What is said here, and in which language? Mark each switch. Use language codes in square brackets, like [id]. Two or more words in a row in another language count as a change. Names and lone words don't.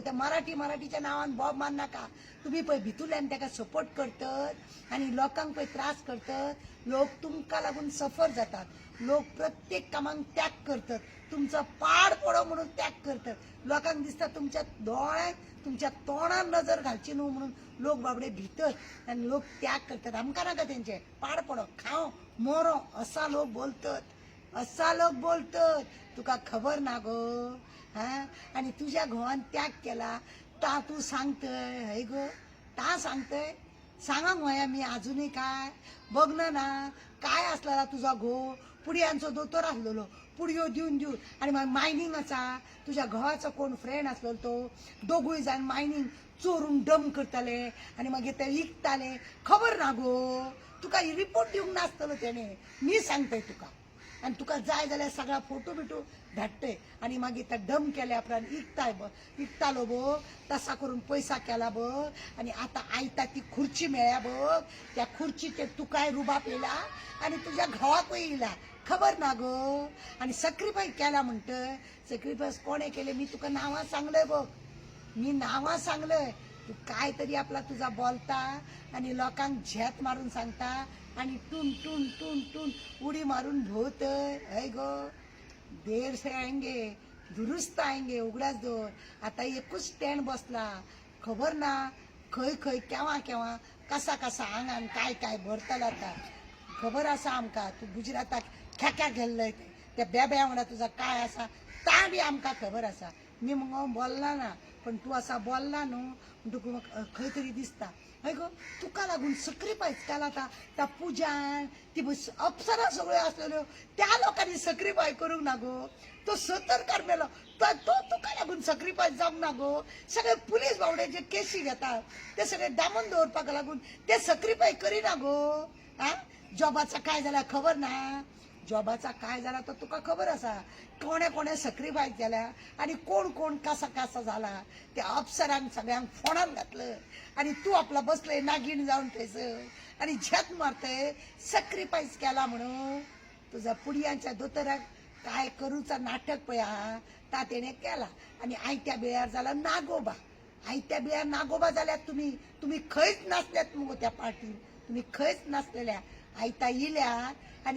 [kok] त्या मराठीच्या नावान बॉब मान नाका तुम्ही पळय भितुल्यान ताका सपोर्ट करतात आणि लोकांक पळय त्रास करतात लोक तुमकां लागून सफर जातात लोक प्रत्येक कामाक त्याग करतात तुमचो पाड पडो म्हणून त्याग करतात लोकांक दिसता तुमच्या दोळ्यांक तुमच्या तोंडान नजर घालची न्हू म्हणून लोक बाबडे भितात आनी लोक त्याग करतात आमकां नाका तेंचे पाड पडो खाव मोरो असा लोक बोलतात तुका खबर ना गो हा आणि तुझ्या घोवान त्याग केला ता तू सांगतय हय गो ता सांगतय सांगांग वया मी अजूनही काय बघ ना काय असला तुझा घो पुडयांचो दोतोर असलेलो पुडयो देऊन आणि मग मायनिंग असा तुझ्या घोवाचा कोण फ्रेंड असलो तो दोघूय जाण मायनिंग चोरून डम करताले आणि मग ते विकताले खबर ना गो तुका रिपोर्ट दिवंक नासतलो तेणे मी सांगतय तुका आणि तुका जाय जाल्यार सगळा फोटो बिटो धाडटय आणि मागीर त्या डम केल्या उपरांत विकतालो बघ तसा करून पैसा केला बघ आणि आता आयता ती खुर्ची मेळ्या बघ त्या खुर्चीचे तुकाय रुबाब येला आणि तुझ्या घोवाकूय येला खबर ना गो आणि सॅक्रिफायस केला म्हणतय सॅक्रिफायस कोणे केले मी तुका नावां सांगलंय बघ मी नावां सांगलंय तू काय तरी आपला तुझा बोलता आणि लोकांक झेत मारून सांगता आणि टून टून टून टून उडी मारून भोवतय हय गो [hi] देर से आएंगे दुरुस्त आएंगे उगडाच दोर आता एकूच स्टँड बसला खबर ना खंय खंय केव्हा कसा कसा आंगान काय काय भरतला आता खबर आसा आमकां तू गुजराताक खेक्या गेल्लय त्या बेब्या वांगडा तुझा काय आसा ता बी आमकां खबर आसा मी मगो बोलला ना पण तू असा बोलला न्हू तुका खंय तरी दिसता हय गो तुका लागून सॅक्रिफायस केला त्या पुजान [kok] ती अप्सरा सगळ्यो असलेल्यो त्या लोकांनी सॅक्रिफायस करूंक ना गो तो 70 मेलो तो तुका लागून सॅक्रिफायस जावंक ना गो सगळे पुलीस बावडे जे केसी घेतात ते सगळे दामून दवरपाक लागून ते सॅक्रिफायस करिना गो हा जॉबाचा काय झाला खबर ना जॉबाचा काय झाला तर तुका खबर आसा कोणे कोणे सॅक्रिफायस केल्या आणि कोण कोण कसा कसा झाला त्या अप्सरांक सगळ्यांक फोणान घातलं आणि तू आपला बसले नागिण जाऊन थंयसर आणि झेत मारतय सॅक्रिफायस केला म्हणून तुझा पुडयांच्या दोतोराक काय करूचा नाटक पळया ता तेणे केला आणि आयत्या बेळार जाला नागोबा आयत्या बेळार नागोबा जाल्यात तुम्ही खंयच नासल्यात मगो त्या पार्टीन तुम्ही खंयच नासलेल्या आयता येयल्यात आणि